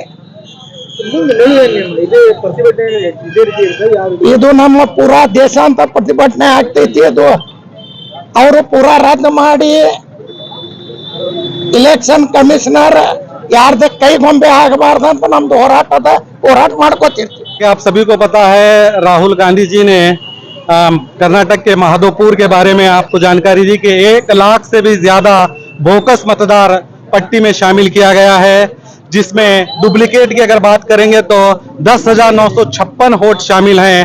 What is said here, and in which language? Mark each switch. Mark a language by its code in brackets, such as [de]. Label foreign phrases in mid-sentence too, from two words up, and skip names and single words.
[kn] ಮುಂದೆ ಇದೇ ಪ್ರತಿಭಟನೆ ಇದೇ ರೀತಿ ಇರ್ತದೆ ಯಾವ ರೀತಿ ಇದು ನಮ್ಮ ಪೂರಾ ದೇಶಾಂತ ಪ್ರತಿಭಟನೆ ಆಗ್ತೈತಿ ಅದು ಅವರು ಪೂರಾ ರದ್ದು ಮಾಡಿ [en] election commissioner [kn] ಯಾರ್ದ ಕೈಗೊಂಬೆ ಆಗಬಾರ್ದಂತ ನಮ್ದು ಹೋರಾಟ ಮಾಡ್ಕೋತಿರ್ತೀವಿ [hi] आप सभी को पता है राहुल गांधी जी ने कर्नाटक के महादोपुर के बारे में आपको जानकारी दी कि 1 लाख से भी ज्यादा बोकस [kn] ಮತದಾರ ಪಟ್ಟಿ [hi] में शामिल किया गया है, जिसमें डुप्लीकेट की अगर बात करेंगे तो 10,956 वोट शामिल हैं।